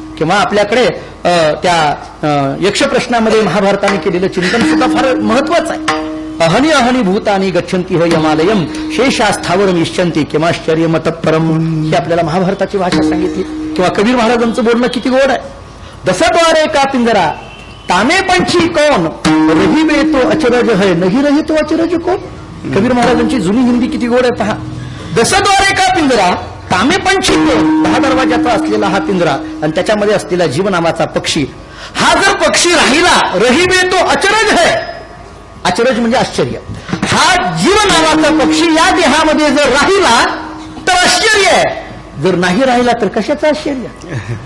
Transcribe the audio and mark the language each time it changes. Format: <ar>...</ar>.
<mr>किंवा आपल्याकडे त्या यक्ष प्रश्नामध्ये महाभारताने केलेलं चिंतन सुद्धा फार महत्वाचं आहे.</mr> <sa>अहनी अहनी भूतानी गच्छन्ति ह यमालयम शेषास्थावर निश्चंती किमाश्चर्य मतपरम,</sa> <mr>ही आपल्याला महाभारताची भाषा सांगितली. किंवा कबीर महाराजांचं बोलणं किती गोड आहे.</mr> <hi>दसद्वारे का पिंजरा तामे पंछी कौन रही बे तो अचरज है नहीं रही तो अचरज कोण.</hi> <mr>कबीर महाराजांची जुनी हिंदी किती गोड आहे पहा.</mr> <hi>दसद्वारे का पिंजरा तामे पंछी कोण,</hi> <mr>10 दरवाजाचा असलेला हा पिंजरा आणि त्याच्यामध्ये असलेला जीव नावाचा पक्षी, हा जर पक्षी राहिला</mr> <hi>रही बे तो अचरज है,</hi> <mr>अचरज म्हणजे आश्चर्य, हा जीव नावाचा पक्षी या देहामध्ये जर राहिला तर आश्चर्य आहे, जर नाही राहिला तर कशाचं आश्चर्य.</mr>